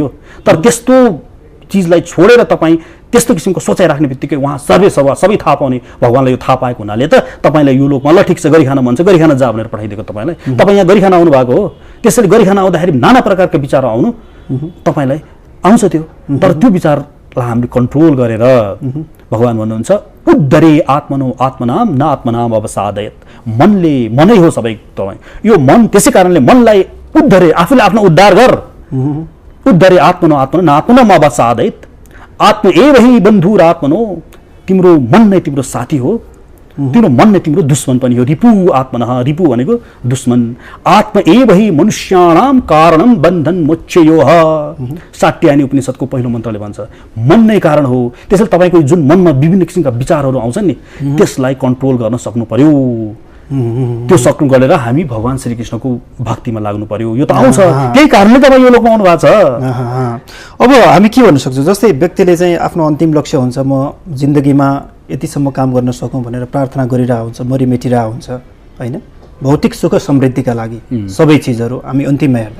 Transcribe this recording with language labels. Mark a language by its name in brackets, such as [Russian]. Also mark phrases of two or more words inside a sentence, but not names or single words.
[Nepali] तर त्यस्तो चिजलाई छोडेर तपाईँ त्यस्तो किसिमको सोचाइ राख्ने बित्तिकै उहाँ सर्वेसर्वा सबै थाहा पाउने भगवानलाई यो थाहा पाएको हुनाले त तपाईँलाई यो लोकमा ल ठिक छ गरी खान मन छ, गरी खान जा भनेर पठाइदिएको तपाईँलाई। तपाईँ यहाँ गरी खान आउनु भएको हो, त्यसैले गरी खान आउँदाखेरि नाना प्रकारका विचार आउनु तपाईँलाई आउँछ त्यो, तर त्यो विचारलाई हामीले कन्ट्रोल गरेर भगवान भन्नुहुन्छ [Sanskrit] उद्धरे आत्मनो आत्मनाम न आत्मनाम अवसादयत, [Nepali] मनले मनै हो सबै तपाईँ, यो मन त्यसै कारणले मनलाई उद्धरे, आफूले आफ्नो उद्धार गर। [Sanskrit] उद्धरे आत्मनो आत्मनो न आत्मनाम अवसादयत, आत्म एव हि बन्धुर आत्मनो, [Nepali] तिम्रो मन नै तिम्रो साथी हो, तिम्रो मन नै तिम्रो दुश्मन पनि हो। [Sanskrit] रिपु आत्मनः, [Nepali] रिपु भनेको दुश्मन। [Sanskrit] आत्म एव हि मनुष्याणाम कारणम बन्धन मोक्षयोः, [Nepali] साट्यायनी उपनिषदको पहिलो मन्त्रले भन्छ मन नै कारण हो। त्यसैले तपाईको जुन मनमा विभिन्न किसिमका विचारहरू आउँछन् नि, त्यसलाई कन्ट्रोल गर्न सक्नु पर्यो। त्यो सक्नु गरेर हामी भगवान श्रीकृष्णको भक्तिमा लाग्नु पर्यो। यो त आउँछ, त्यही कारणले तपाईँ यो लोकमा आउनु भएको छ। अब हामी के भन्न सक्छौँ, जस्तै व्यक्तिले चाहिँ आफ्नो अन्तिम लक्ष्य हुन्छ, म जिन्दगीमा यतिसम्म काम गर्न सकौँ भनेर प्रार्थना गरिरहेको हुन्छ, मरिमेटिरहेको हुन्छ होइन, भौतिक सुख समृद्धिका लागि सबै चिजहरू हामी अन्तिममा हेर्दा।